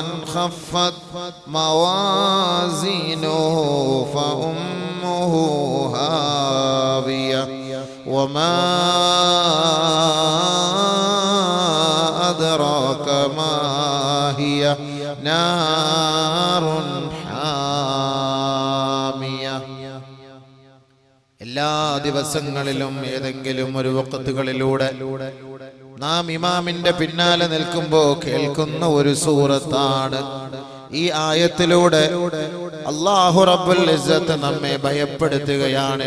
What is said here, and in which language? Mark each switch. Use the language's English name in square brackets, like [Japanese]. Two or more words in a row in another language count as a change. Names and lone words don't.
[Arabic] خفت موازينه فأمه هاوية وما أدراك ما هي نار حامية. [Malayalam] എല്ലാ ദിവസങ്ങളിലും ഏതെങ്കിലും ഒരു വഖത്തുകളിലൂടെ നാം ഇമാമിന്റെ പിന്നാലെ നിൽക്കുമ്പോൾ കേൾക്കുന്ന ഒരു സൂറത്താണ് ഈ ആയത്തിലൂടെ [Arabic] الله رب العزة [Malayalam] നമ്മെ ഭയപ്പെടുത്തുകയാണ്.